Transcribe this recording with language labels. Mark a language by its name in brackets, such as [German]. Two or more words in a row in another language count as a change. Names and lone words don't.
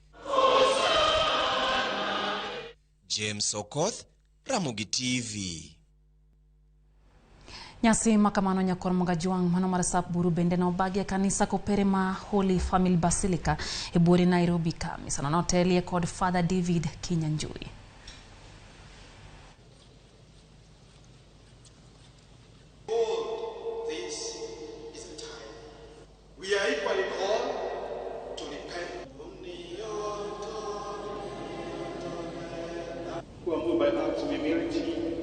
[Luo (Kenya and Tanzania)] James Okoth, Ramogi TV. Nyasi makamano nyakor Mogajwang mano mar sap buru bende na obagi e kanisa kopere ma Holy Family Basilica e buore Nairobi ka. Misano notelie kod Father David Kinyanjui. [English] This is the time. We are equally called to repent. Who are moved by acts of humility.